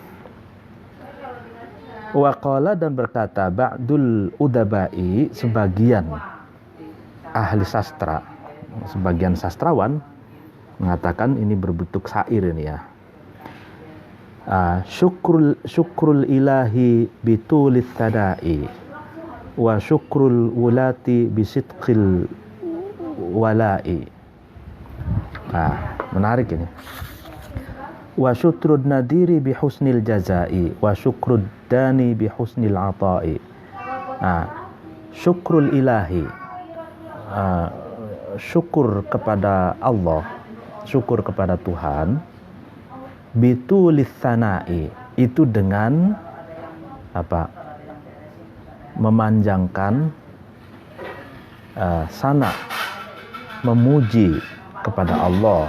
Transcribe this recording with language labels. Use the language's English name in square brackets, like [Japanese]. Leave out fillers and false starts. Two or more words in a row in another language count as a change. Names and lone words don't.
[Indonesian] Waqala dan berkata [Arabic] بعض الأدباء, [Indonesian] sebagian ahli sastra, sebagian sastrawan mengatakan ini berbentuk syair ini ya. [Arabic] شكر الإله بطول الثناء وشكر الولاة بصدق الولاء. [Indonesian] Menarik ini. [Arabic] وشكر النظير بحسن الجزاء وشكر الداني بحسن العطاء. شكر الإله, [Indonesian] syukur kepada Allah, syukur kepada Tuhan, [Arabic] بطول الثناء, [Indonesian] itu dengan memanjangkan sana, memuji kepada Allah.